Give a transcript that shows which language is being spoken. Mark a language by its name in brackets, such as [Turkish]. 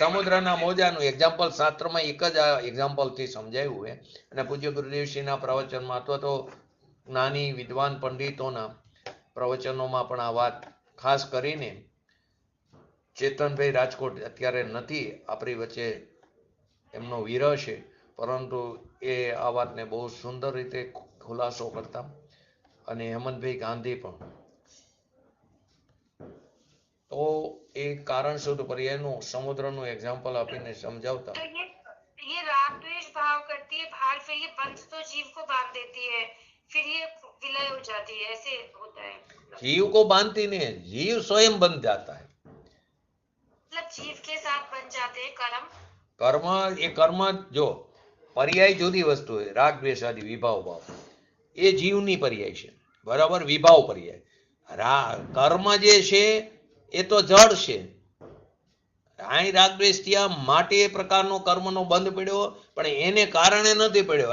[Gujarati] સમુદ્રના મોજાનું એક્ઝામ્પલ શાસ્ત્રમાં એક જ આ એક્ઝામ્પલથી સમજાયું છે, અને પૂજ્ય ગુરુદેવશ્રીના પ્રવચનમાં અથવા તો જ્ઞાની વિદ્વાન પંડિતોના પ્રવચનોમાં પણ આ વાત ખાસ કરીને ચેતનભાઈ રાજકોટ અત્યારે નથી આપણી વચ્ચે, એમનો વિરહ છે, પરંતુ એ આ વાતને બહુ સુંદર રીતે ખુલાસો કરતા, અને હેમંતભાઈ ગાંધી પણ. તો એ કારણ શુદ્ધ પર્યાયનું સમુદ્રનું એક્ઝામ્પલ આપીને સમજાવતા. [Hindi] तो ये राग द्वेष भाव करती है बाहर, फिर ये बंध तो जीव को बांध देती है, फिर ये विलय हो जाती है, ऐसे होता है, जीव को बांधती नहीं है, जीव स्वयं बन जाता है. मतलब जीव के साथ बन जाते हैं कर्म. [Gujarati] કર્મ એ કર્મ જો પર્યાય જુદી વસ્તુ છે, રાગ દ્વેષ આદિ વિભાવ ભાવ એ જીવની પર્યાય છે, બરાબર, વિભાવ પર્યાય. કર્મ જે છે એ તો જડ છે, અહીં રાગદ્વેષ થયા માટે એ પ્રકારનો કર્મનો બંધ પડ્યો, પણ એને કારણે નથી પડ્યો.